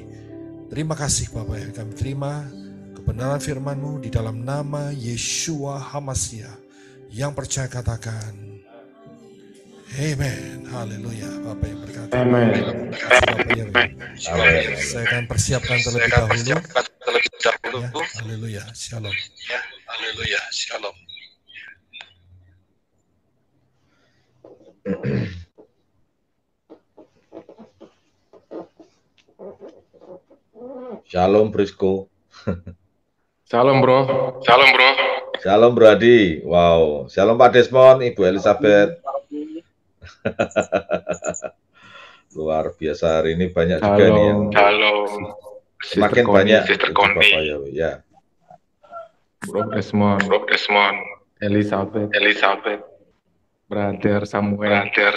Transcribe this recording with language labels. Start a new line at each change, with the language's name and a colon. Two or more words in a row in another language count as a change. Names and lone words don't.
Indonesian: Terima kasih Bapa Yahweh, kami terima kebenaran firman-Mu di dalam nama Yeshua HaMasiah. Yang percaya katakan Amen. Haleluya. Bapak yang berkata. Amen. Saya akan persiapkan terlebih dahulu. Ya, haleluya. Shalom. Ya, haleluya. Shalom. Shalom Brisco. Shalom bro. Shalom bro. Shalom Bro Adi. Wow. Shalom Pak Desmond, Ibu Elizabeth. Luar biasa hari ini banyak juga nih yang semakin banyak ya. Bro Desmond, Elizabeth, Brother Samuel.